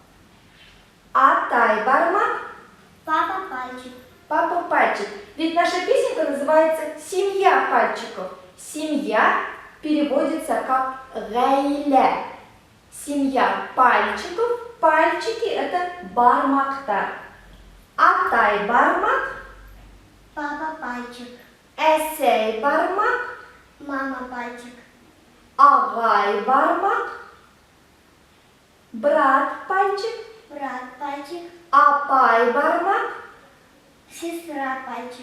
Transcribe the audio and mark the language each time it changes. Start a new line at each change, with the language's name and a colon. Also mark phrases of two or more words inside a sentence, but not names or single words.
Bashkir: Атай бармак.
Russian: Папа пальчик. Папа пальчик. Ведь наша песенка называется «Семья пальчиков». Семья переводится как гайля. Семья пальчиков. Пальчики – это бармактар.
Bashkir: Атай бармак.
Russian: Папа пальчик.
Bashkir: Эсей бармак.
Russian: Мама пальчик.
Bashkir: Агай бармак.
Russian: Брат пальчик. Брат пальчик.
Bashkir: Апай бармак.
Russian: Сестра пальчик.